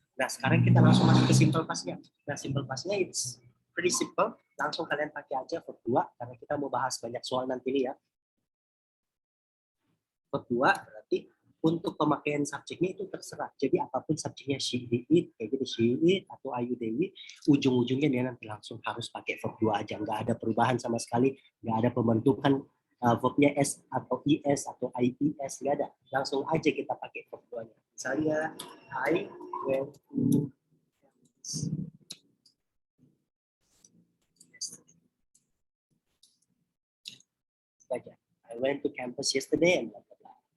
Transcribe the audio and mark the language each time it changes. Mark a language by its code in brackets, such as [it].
[id] Nah, sekarang kita langsung masuk ke simple past-nya. Nah, simple past-nya [en] it's pretty simple. [id] Langsung kalian pakai aja verb 2 karena kita mau bahas banyak soal nanti nih ya. Verb 2 berarti untuk pemakaian subjeknya itu terserah. Jadi apapun subjeknya she, he, it, kayak gitu she, it atau ayu, dewi, ujung-ujungnya dia nanti langsung harus pakai verb 2 aja. Nggak ada perubahan sama sekali, nggak ada pembentukan verbnya S atau IS atau IES, nggak ada. Langsung aja kita pakai verb 2-nya. [en] Misalnya, I went to campus. I went to campus yesterday and blah, blah, blah.